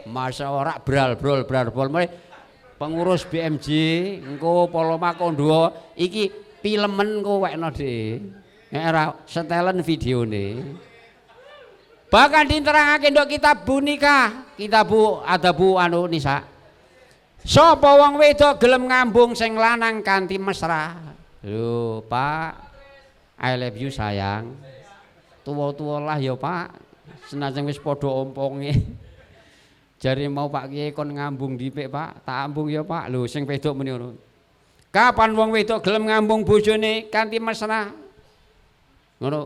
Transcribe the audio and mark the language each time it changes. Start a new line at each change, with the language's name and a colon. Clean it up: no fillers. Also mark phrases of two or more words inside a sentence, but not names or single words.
Arabic: ما شاء الله,
Javanese: rak bral-brol mulai pengurus BMJ engko Poloma Kondo iki pilemen engko wekno dhek. Nek ora setelen videone. Bahkan diterangake nduk kitab nikah, kitabu adabu anu nisa. Sapa wong wedok gelem ngambung sing lanang kanthi mesra. Lho, Pak.
English: I love you sayang.
Javanese: Tuwa-tuwa lah ya, Pak. Senajan wis padha omponge. Jare mau Pak Kiai kon ngambung dipik, Pak. Tak ambung ya, Pak. Lho, sing wedok muni ngono. Kapan wong wedok gelem ngambung bojone kanthi mesra? Ngono.